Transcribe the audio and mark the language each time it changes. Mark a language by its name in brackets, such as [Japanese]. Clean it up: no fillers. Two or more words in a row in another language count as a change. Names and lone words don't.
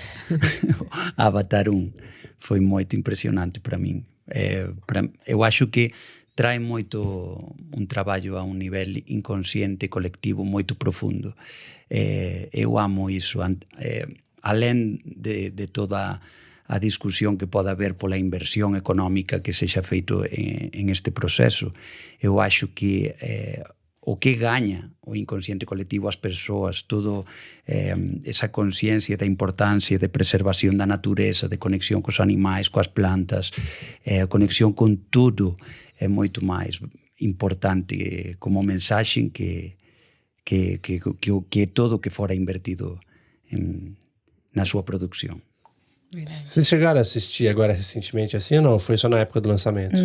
[Portuguese] Avatar 1 foi muito impressionante para mim. Eu acho que traz muito um trabalho a um nível inconsciente coletivo muito profundo. Eu amo isso. Além de toda a discussão que pode haver [Galician] pela inversión económica que seja feito en este proceso, [Portuguese] eu acho que o que ganha o inconsciente [Galician] colectivo as persoas, toda esa consciencia da importância de preservación da natureza, de conexión cos animais, coas plantas, [Portuguese] a conexión con tudo, é muito mais importante como mensagem que todo que fora invertido na sua produção. Verdade. Vocês chegaram a assistir agora recentemente assim ou não? Foi só na época do lançamento?